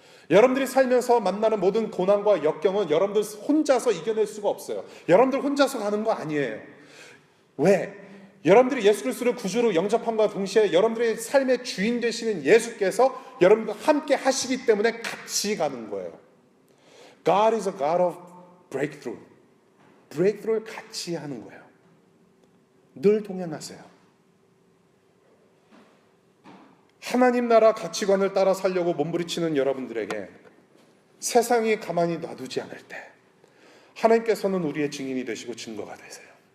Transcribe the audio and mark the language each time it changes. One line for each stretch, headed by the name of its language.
Korean: 여러분들이 살면서 만나는 모든 고난과 역경은 여러분들 혼자서 이겨낼 수가 없어요. 여러분들 혼자서 가는 거 아니에요. 왜? 여러분들이 예수 그리스도를 구주로 영접함과 동시에 여러분들의 삶의 주인 되시는 예수께서 여러분과 함께 하시기 때문에 같이 가는 거예요.
English: God is a God of breakthrough.
Korean: 브레이크를 같이 하는 거예요. 늘 동행하세요. 하나님 나라 가치관을 따라 살려고 몸부리치는 여러분들에게 세상이 가만히 놔두지 않을 때 하나님께서는 우리의 증인이 되시고 증거가 되세요.